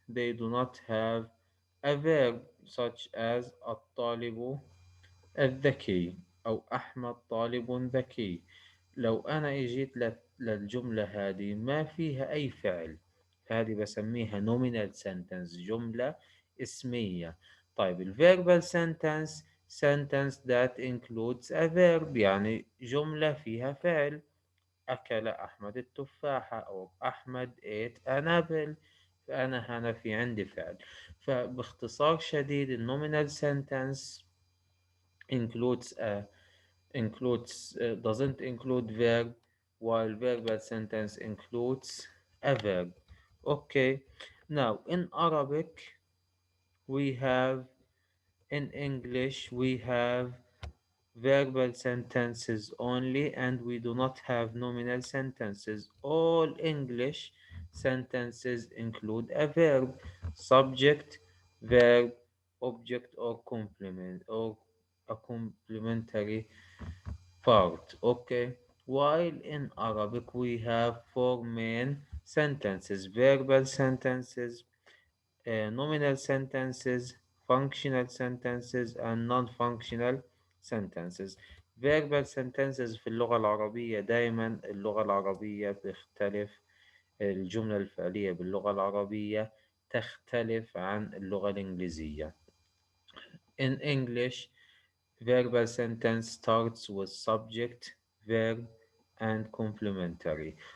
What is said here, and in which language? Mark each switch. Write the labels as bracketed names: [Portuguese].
[English] They do not have a verb such as [Arabic] الطالب الذكي أو أحمد طالب ذكي. لو أنا إجيت للجملة هذه ما فيها أي فعل، هذه بسميها nominal sentence، جملة اسمية. طيب ال [English] verbal sentence that includes a verb، [Arabic] يعني جملة فيها فعل. أكل أحمد التفاحة أو أحمد [English] ate an apple. [Arabic] فأنا هنا في عندي فعل. فباختصار شديد [English] ال nominal sentence includes doesn't include verb, while verbal sentence includes a verb. Okay. Now in Arabic we have, in English we have verbal sentences only, and we do not have nominal sentences. All English sentences include a verb, subject, verb, object, or complement, or a complementary part. Okay. While in Arabic we have four main sentences: verbal sentences, nominal sentences, functional sentences, and non-functional sentences. verbal sentences [Arabic] في اللغة العربية دائما اللغة العربية بتختلف. الجملة الفعلية باللغة العربية تختلف عن اللغة الإنجليزية. [English] In English, verbal sentence starts with subject, verb, and complementary.